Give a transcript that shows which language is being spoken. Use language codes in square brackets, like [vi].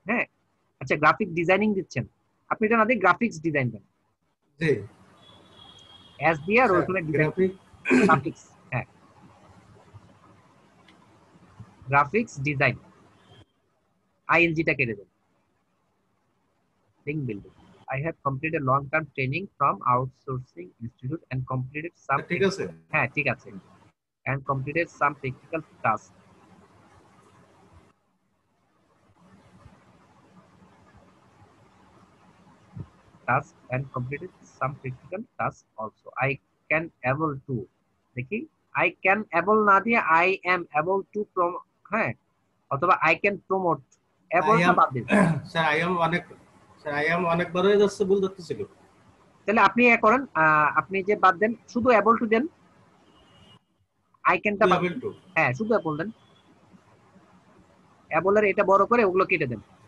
[bn] হ্যাঁ, আচ্ছা graphic designing দিচ্ছেন আপনি, এটা না দিয়ে গ্রাফিক্স ডিজাইন দেন, জি এস দিয়ে আর স্যার। ওখানে গ্রাফিক গ্রাফিক্স, হ্যাঁ গ্রাফিক্স ডিজাইন, আইএনজিটা কেটে দেন। [en] link building, I have completed long-term training from outsourcing institute and completed some [bn] ঠিক আছে। হ্যাঁ ঠিক আছে, [en] and completed some practical tasks. And completed some practical tasks also. I can able to, [bn] দেখি [en] I can able [bn] না দিয়ে [en] I am able to [bn] হ্যাঁ, অথবা [en] I can promote, able [bn] টা বাদ দিন। স্যার আই এম অনেকবার হয়ে যাচ্ছে, ভুল ধরতেছিল। তাহলে আপনি এ করেন, আপনি যে বাদ দেন, শুধু able to then, I can টা বাদ দেন। হ্যাঁ, শুধু able দেন, able এর এটা বড় করে ওগুলো কেটে দেন।